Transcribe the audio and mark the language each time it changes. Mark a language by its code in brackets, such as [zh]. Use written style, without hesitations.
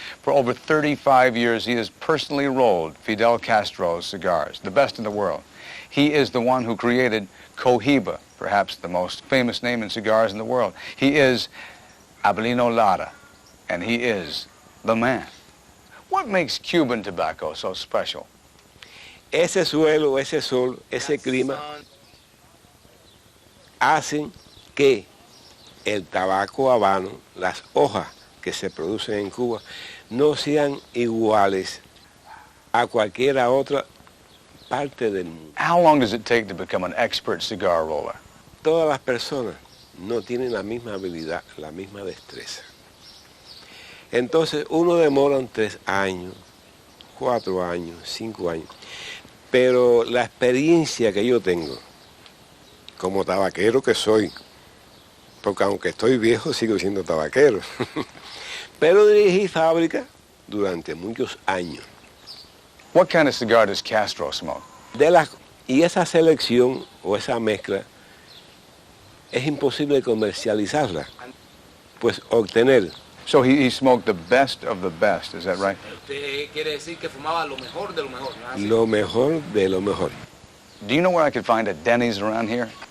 [en] For over 35 years, he has personally rolled Fidel Castro's cigars, the best in the world. He is the one who created Cohiba, perhaps the most famous name in cigars in the world. He is Abelino Lara, and he is the man. What makes Cuban tobacco so special? [es] Ese suelo, ese sol, ese clima hacen que el tabaco habano, las hojas que se producen en Cuba, no sean iguales a cualquiera otra parte del mundo. [en] How long does it take to become an expert cigar roller? [es] Todas las personas no tienen la misma habilidad, la misma destreza. Entonces uno demora 3 años, 4 años, 5 años, pero la experiencia que yo tengo, como tabaquero que soy, porque aunque estoy viejo sigo siendo tabaquero, pero dirigí fábrica durante muchos años. [en] What kind of cigar does Castro smoke? [es] Y esa selección o esa mezcla es imposible comercializarla, pues obtener. [en] So he smoked the best of the best, is that right? [es] Usted quiere decir que fumaba lo mejor de lo mejor, ¿no? Lo mejor de lo mejor. [en] Do you know where I could find a Denny's around here?